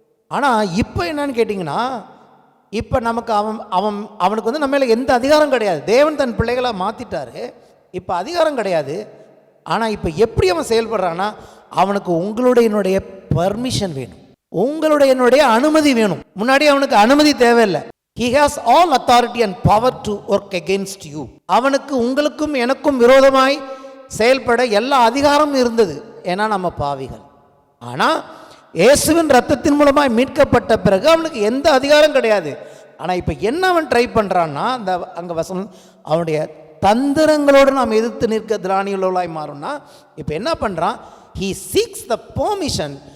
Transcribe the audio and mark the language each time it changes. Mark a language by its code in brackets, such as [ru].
[ta] ஆனால் இப்போ என்னன்னு கேட்டிங்கன்னா, இப்போ நமக்கு அவனுக்கு நம்ம மேலே எந்த அதிகாரம் கிடையாது. தேவன் தன் பிள்ளைகளாக மாற்றிட்டாரு, இப்போ அதிகாரம் கிடையாது. ஆனால் இப்போ எப்படி அவன் செயல்படுறான்னா, அவனுக்கு உங்களுடைய பர்மிஷன் வேணும், உங்களுடைய அனுமதி வேணும். முன்னாடி அவனுக்கு அனுமதி தேவையில்லை. [en] He has all authority and power to work against you. [ta] அவனுக்கு உங்களுக்கும் எனக்கும் விரோதமாய் செயல்பட எல்லா அதிகாரமும் இருந்தது. ஏன்னா நம்ம பாவிகள். ஆனால் இயேசுவின் ரத்தத்தின் மூலமாய் மீட்கப்பட்ட பிறகு அவனுக்கு எந்த அதிகாரம் கிடையாது. ஆனால் இப்போ என்ன அவன் ட்ரை பண்ணுறான்னா, அங்கே வசனம் அவனுடைய தந்திரங்களோடு நாம் எதிர்த்து நிற்க திராணியுள்ளவளாய் மாறும்னா, இப்போ என்ன பண்ணுறான், [en] he seeks the permission.